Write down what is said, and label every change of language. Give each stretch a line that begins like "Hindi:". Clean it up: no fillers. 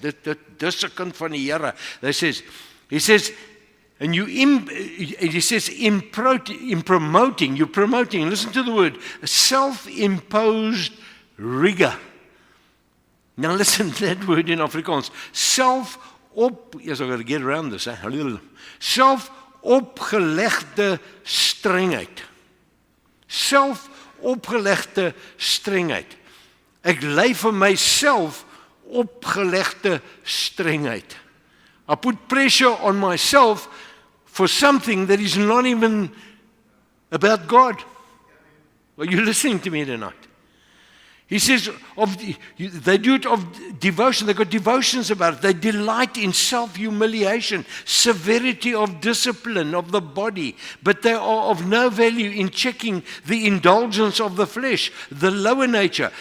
Afrikaans: Dis 'n kind van die Here.
English: He says, and he says, in promoting, you're promoting, listen to the word, self-imposed rigor. Now listen to that word in Afrikaans. Yes, I've got to get around this.
Afrikaans: Self-opgelegde strengheid. Self-opgelegde strengheid. Ek lei vir myself opgelegde strengheid.
English: I put pressure on myself for something that is not even about God. Are you listening to me tonight? He says, they do it of devotion. They've got devotions about it. They delight in self-humiliation, severity of discipline of the body, but they are of no value in checking the indulgence of the flesh, the lower nature.